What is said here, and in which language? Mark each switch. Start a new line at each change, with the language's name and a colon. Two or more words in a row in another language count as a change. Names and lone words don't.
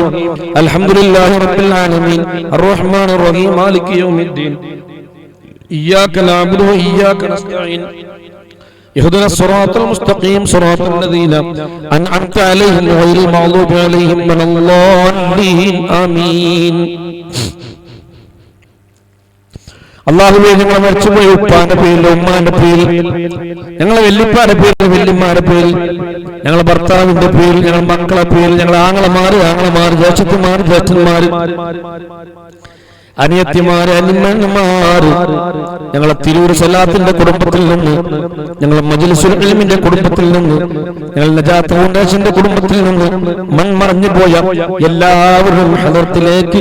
Arabic: الحمد لله رب العالمين الرحمن الرحيم مالك يوم الدين إياك نعبد وإياك نستعين اهدنا الصراط المستقيم صراط الذين أنعمت عليهم غير المغضوب عليهم ولا الضالين آمين.
Malayalam: അല്ലാഹുവേ ഞങ്ങളെ മരിച്ചുപോയ ഉപ്പാന്റെ പേരിൽ ഉമ്മാന്റെ പേരിൽ ഞങ്ങളെ വല്യപ്പാന്റെ പേരിൽ വല്യമ്മാരുടെ പേരിൽ ഞങ്ങളെ ഭർത്താവിന്റെ പേരിൽ ഞങ്ങളെ മക്കളെ പേരിൽ ഞങ്ങളെ ആങ്ങളമാര് ജ്യേഷ്ഠന്മാര് അനിയത്തിമാര് അനിമന്മാര് ഞങ്ങളെ തിരൂർ സലാത്തിന്റെ കുടുംബത്തിൽ നിന്ന് ഞങ്ങളെ മജ്ലിസുൽ ഇൽമിന്റെ കുടുംബത്തിൽ നിന്ന് ഞങ്ങൾ നജാത്ത് ഫൗണ്ടേഷന്റെ കുടുംബത്തിൽ നിന്ന് മൺമറഞ്ഞു പോയ എല്ലാവരും ഹദറത്തിലേക്ക്.